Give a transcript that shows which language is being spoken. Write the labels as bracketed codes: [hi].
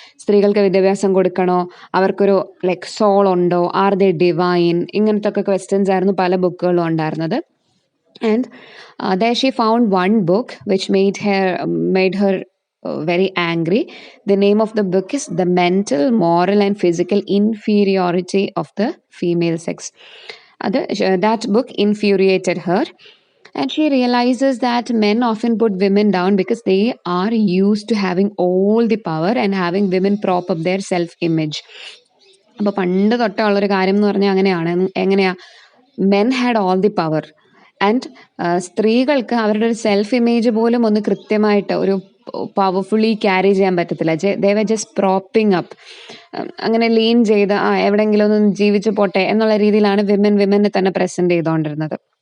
[ml] സ്ത്രീകൾക്ക് വിദ്യാഭ്യാസം കൊടുക്കണോ, അവർക്കൊരു ലൈക്ക് സോൾ ഉണ്ടോ, [en] are they divine, [ml] ഇങ്ങനത്തെ ഒക്കെ ക്വസ്റ്റ്യൻസ് ആയിരുന്നു പല ബുക്കുകളും ഉണ്ടായിരുന്നത്. [en] And there she found one book which made her very angry. The name of the book is The Mental, Moral and Physical Inferiority of the Female Sex. That book infuriated her, and she realizes that men often put women down because they are used to having all the power and having women prop up their self-image. [ml] അപ്പോൾ പണ്ട് തൊട്ടുള്ളൊരു കാര്യം എന്ന് പറഞ്ഞാൽ എങ്ങനെയാ [en] men had all the power. [ml] And സ്ത്രീകൾക്ക് അവരുടെ ഒരു self image പോലും ഒന്ന് കൃത്യമായിട്ട് ഒരു പവർഫുള്ളി ക്യാരി ചെയ്യാൻ പറ്റത്തില്ല. [en] they were just propping up, [ml] അങ്ങനെ ലീൻ ചെയ്ത് എവിടെയെങ്കിലും ഒന്ന് ജീവിച്ചു പോട്ടെ എന്നുള്ള രീതിയിലാണ് വിമനെ തന്നെ പ്രസന്റ് ചെയ്തുകൊണ്ടിരുന്നത്.